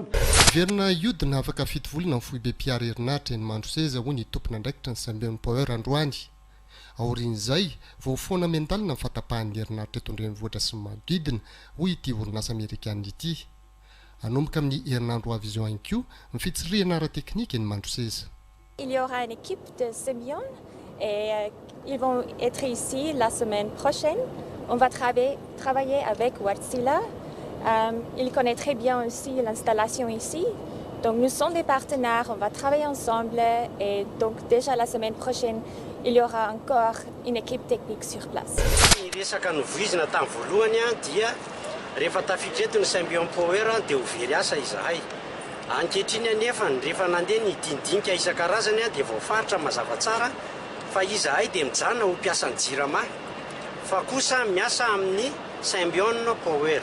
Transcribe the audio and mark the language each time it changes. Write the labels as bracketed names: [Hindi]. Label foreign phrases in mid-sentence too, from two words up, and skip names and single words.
[Malagasy] Verina iodina afaka fito volana amin'ny foibe mpiara herinaratra eny Mandroseza hoy ny tompona ndraikitra ny Saint-Power androany. Aorin'izay vao foana mentalina ny fatapahan'ny herinaratra eto an-drenivohitra sy manodidina hoy ity orinasa Amerikana ity. Anomboka amin'ny herinandro avy izao ihany koa ny fitsirihana ara-teknika eny Mandroseza. [French] Il y aura une équipe de Semyon et ils vont être ici la semaine prochaine. On va travailler avec Wärtsilä. Il connaît très bien aussi l'installation ici. Donc nous sommes des partenaires, on va travailler ensemble et donc déjà la semaine prochaine, il y aura encore une équipe technique sur place. [Malagasy] Resaka novoizina tamin'ny voalohany dia rehefa tafiditra eto ny Saint-Power dia ho very asa izahay. Ankehitriny anefa rehefa nandeha ny dindinika isan-karazany dia voafaritra mazava tsara fa izahay dia mijanona ho mpiasan'ny Jirama fa kosa miasa amin'ny Saint-Power.